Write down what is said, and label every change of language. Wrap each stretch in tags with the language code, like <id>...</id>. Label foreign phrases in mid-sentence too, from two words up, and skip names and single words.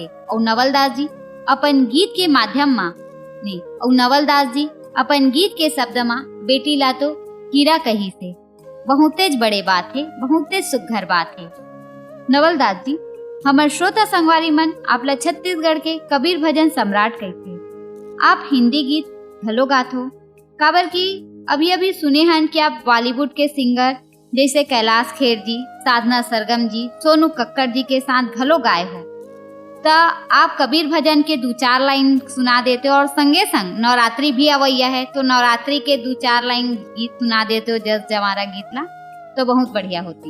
<hne>और नवल दास जी अपन गीत के माध्यम मा नहीं, और नवल दास जी अपन गीत के शब्द मा बेटी ला तो हीरा कही से बहुत तेज बड़े बात है, बहुत तेज सुघर बात है। नवल दास जी हमर श्रोता संगवारी मन आपला छत्तीसगढ़ के कबीर भजन सम्राट कहते। आप हिंदी गीत घलो गात हो, काबर की अभी अभी सुने हन कि आप बॉलीवुड के सिंगर जैसे कैलाश खेर जी, साधना सरगम जी, सोनू कक्कड़ जी के साथ घलो गाए हो। तो आप कबीर भजन के 2-4 लाइन सुना देते हो, और संगे संग नवरात्रि भी अवैया है तो नवरात्रि के 2-4 लाइन गीत सुना देते हो, जस जमारा गीत ला, तो बहुत बढ़िया होती।</hne>